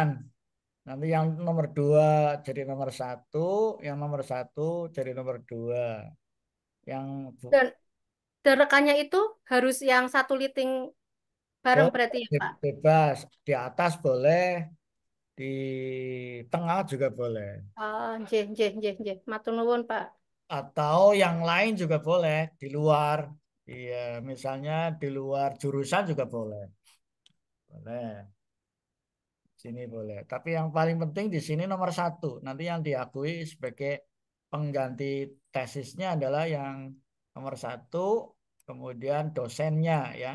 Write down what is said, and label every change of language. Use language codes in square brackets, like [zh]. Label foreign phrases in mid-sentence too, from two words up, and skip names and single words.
[id] Nanti yang nomor 2 jadi nomor 1, yang nomor 1 jadi nomor 2. Yang Dan rekannya itu harus yang satu liting bareng berarti ya, Pak? bebas. Di atas boleh, di tengah juga boleh. [jv] Oh, nggih, nggih, nggih, nggih. Matur nuwun, Pak. [id] Atau yang lain juga boleh, di luar. Iya, misalnya di luar jurusan juga boleh. Boleh. Sini boleh. Tapi yang paling penting di sini nomor 1. Nanti yang diakui sebagai pengganti tesisnya adalah yang nomor 1, kemudian dosennya ya.